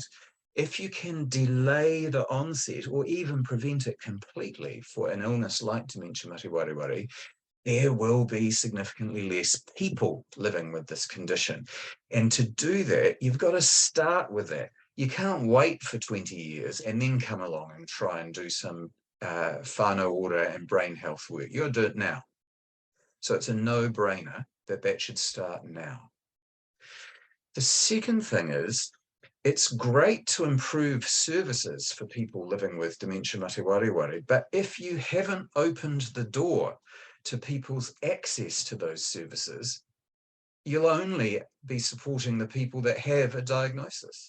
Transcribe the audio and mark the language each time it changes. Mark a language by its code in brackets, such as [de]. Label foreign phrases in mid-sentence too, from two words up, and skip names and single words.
[en] If you can delay the onset or even prevent it completely for an illness like Dementia [mi] Mate Wareware, [en] there will be significantly less people living with this condition. And to do that, you've got to start with that. You can't wait for 20 years and then come along and try and do some [mi] whānau ora [en] and brain health work. You'll do it now. So it's a no-brainer that that should start now. The second thing is, it's great to improve services for people living with Dementia [mi] Mate Wareware, [en] but if you haven't opened the door to people's access to those services, you'll only be supporting the people that have a diagnosis.